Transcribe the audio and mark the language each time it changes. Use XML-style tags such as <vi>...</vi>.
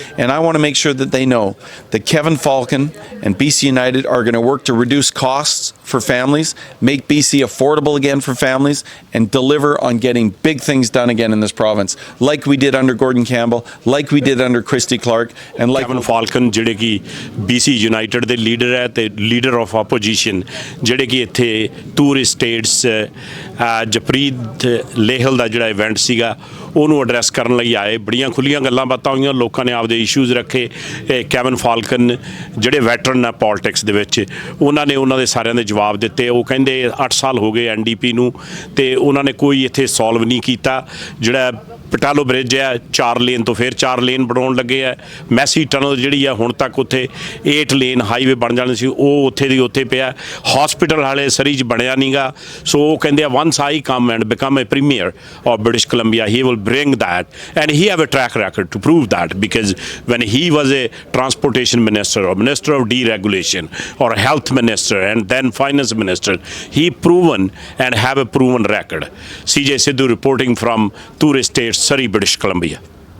<en>And I want to make sure that they know that Kevin Falcon and BC United are going to work to reduce costs for families, make BC affordable again for families, and deliver on getting big things done again in this province, like we did under Gordon Campbell, like we did under Christy Clark, and like</en> <pa>Kevin Falcon, ਜਿਹੜੇ ਕਿ BC United ਦੇ leader ਹੈ ਤੇ leader of opposition, ਜਿਹੜੇ ਕਿ ਇੱਥੇ tourist status ਜਪਰੀਤ Lehal ਦਾ ਜਿਹੜਾ event ਸੀਗਾ ਉਹਨੂੰ ਐਡਰੈਸ ਕਰਨ ਲਈ ਆਏ। ਬੜੀਆਂ ਖੁੱਲੀਆਂ ਗੱਲਾਂ ਬਾਤਾਂ ਹੋਈਆਂ, ਲੋਕਾਂ ਨੇ ਆਪਦੇ ਇਸ਼ੂਜ਼ ਰੱਖੇ। ਕੈਵਨ ਫਾਲਕਨ ਜਿਹੜੇ ਵੈਟਰਨ ਆ ਪੋਲਿਟਿਕਸ ਦੇ ਵਿੱਚ, ਉਹਨਾਂ ਨੇ ਉਹਨਾਂ ਦੇ ਸਾਰਿਆਂ ਦੇ ਜਵਾਬ ਦਿੱਤੇ। ਉਹ ਕਹਿੰਦੇ 8 ਸਾਲ ਹੋ ਗਏ NDP ਨੂੰ ਤੇ ਉਹਨਾਂ ਨੇ ਕੋਈ ਇੱਥੇ ਸੋਲਵ ਨਹੀਂ ਕੀਤਾ। ਜਿਹੜਾ ਪਟਾਲੋ ਬ੍ਰਿਜ ਹੈ 4 ਲੇਨ ਤੋਂ ਫਿਰ 4 ਲੇਨ ਬਣਾਉਣ ਲੱਗੇ ਆ। ਮੈਸੀ ਟਨਲ ਜਿਹੜੀ ਆ ਹੁਣ ਤੱਕ ਉੱਥੇ 8 ਲੇਨ ਹਾਈਵੇ ਬਣ ਜਾਣੀ ਸੀ, ਉਹ ਉੱਥੇ ਦੀ ਉੱਥੇ ਪਿਆ। ਹਸਪੀਟਲ ਹਾਲੇ ਸਰੀ 'ਚ ਬਣਿਆ ਨਹੀਂਗਾ। ਸੋ ਉਹ ਕਹਿੰਦੇ ਆ</pa> <en>once I come and become a premier of British Columbia, he will bring that, and he have a track record to prove that, because when he was a transportation minister or minister of deregulation or health minister and then finance minister, he proven and have a proven record. CJ Sidhu reporting from tourist state Surrey, British Columbia.</en>